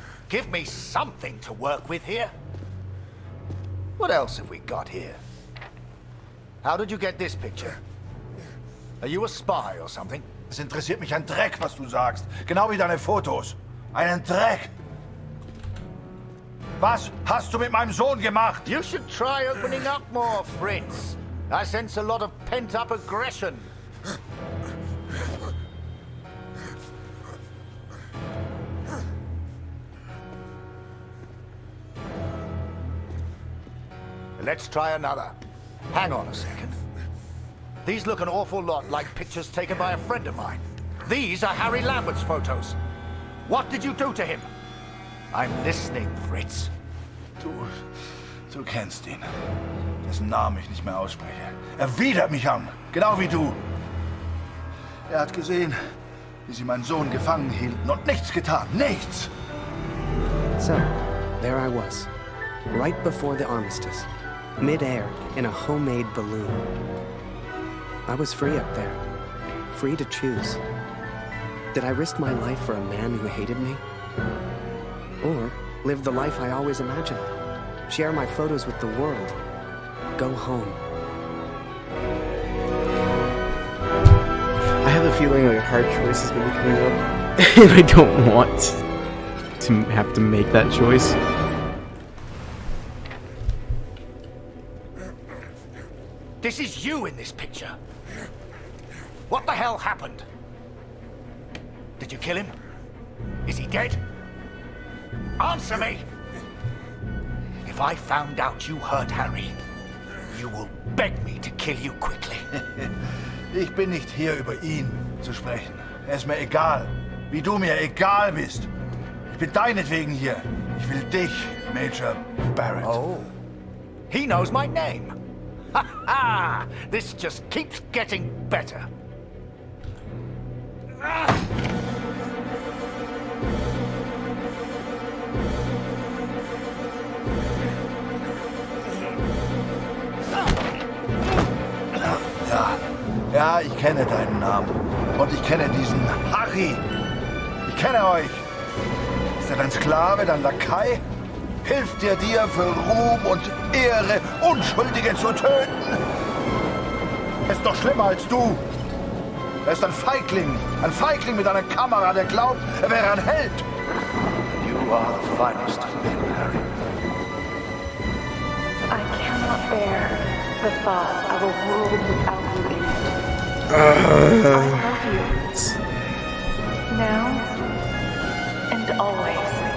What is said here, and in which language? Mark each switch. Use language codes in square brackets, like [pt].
[en] Give me something to work with here. What else have we got here? How did you get this picture? Are you a spy or something? [de] Es interessiert mich ein Dreck, was du sagst. Genau wie deine Fotos. Einen Dreck. Was hast du mit meinem Sohn gemacht? [en] You should try opening up more, Fritz. I sense a lot of pent-up aggression. Let's try another. Hang on a second. These look an awful lot like pictures taken by a friend of mine. These are Harry Lambert's photos. What did you do to him? I'm listening, Fritz. [de] Du kennst ihn. Dessen Namen ich nicht mehr ausspreche. Er widert mich an. Genau wie du. Er hat gesehen, wie sie meinen Sohn gefangen hielten und nichts getan. Nichts! [en] So, there I was, right before the armistice, mid-air in a homemade balloon. I was free up there, free to choose. Did I risk my life for a man who hated me? Or live the life I always imagined? Share my photos with the world? Go home? I have a feeling like a hard choice is going to be coming up, and I don't want to have to make that choice. This is you in this picture. What the hell happened? Did you kill him? Is he dead? Answer me! If I found out you hurt Harry, you will beg me to kill you quickly. [de] Ich bin nicht hier, über ihn zu sprechen. Er ist mir egal, wie du mir egal bist. Ich bin deinetwegen hier. Ich will dich, Major Barrett. [en] Oh, he knows my name. Ha ha! This just keeps getting better. [de] Ja, ich kenne deinen Namen. Und ich kenne diesen Harry. Ich kenne euch. Ist er dein Sklave, dein Lakai? Hilft er dir für Ruhm und Ehre, Unschuldige zu töten? Er ist doch schlimmer als du. Er ist ein Feigling mit einer Kamera, der glaubt, er wäre ein Held. [en] You are the finest of men, Harry. I cannot bear the thought of a world without you in it. I love you. Now and always.